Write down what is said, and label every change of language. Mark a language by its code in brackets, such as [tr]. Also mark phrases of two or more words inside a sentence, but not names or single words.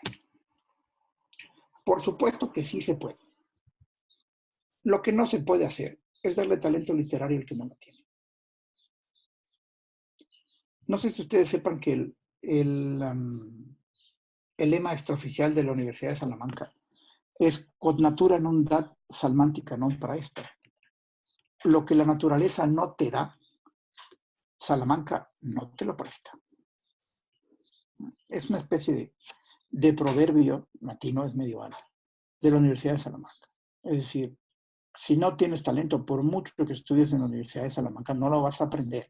[es] Por supuesto que sí se puede. Lo que no se puede hacer es darle talento literario al que no lo tiene. No sé si ustedes sepan que el lema extraoficial de la Universidad de Salamanca es [la] quod natura non dat salmantica non praesta. [es] Lo que la naturaleza no te da, Salamanca no te lo presta. Es una especie de proverbio latino, es medieval, de la Universidad de Salamanca. Es decir, si no tienes talento, por mucho que estudies en la Universidad de Salamanca, no lo vas a aprender.